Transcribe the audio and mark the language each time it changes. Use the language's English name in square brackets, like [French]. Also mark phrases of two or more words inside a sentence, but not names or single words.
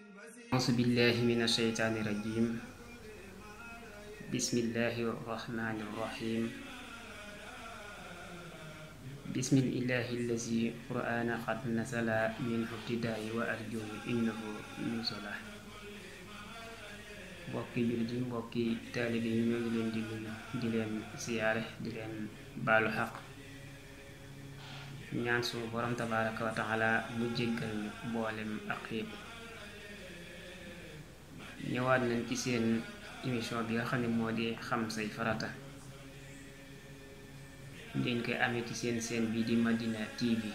[Arabic] أعوذ بالله من الشيطان الرجيم. بسم الله الرحمن الرحيم. بسم الإله الذي قرآن قد نزل منه ابتداء وأرجو إنه نزله. [Wolof] mbokki jullit yi mbokki taalibe yi ñoo ngi leen di nuyu di leen siyaare di leen baalu xaq ñaan suñu borom [Arabic] تبارك وتعالى [Wolof] mu jéggal ñu mboolem ak yépp. ñëwaat nañ ci seen émission bi nga xam ne moo di xam say farata ngeen koy amee ci seen bi di Madina TV.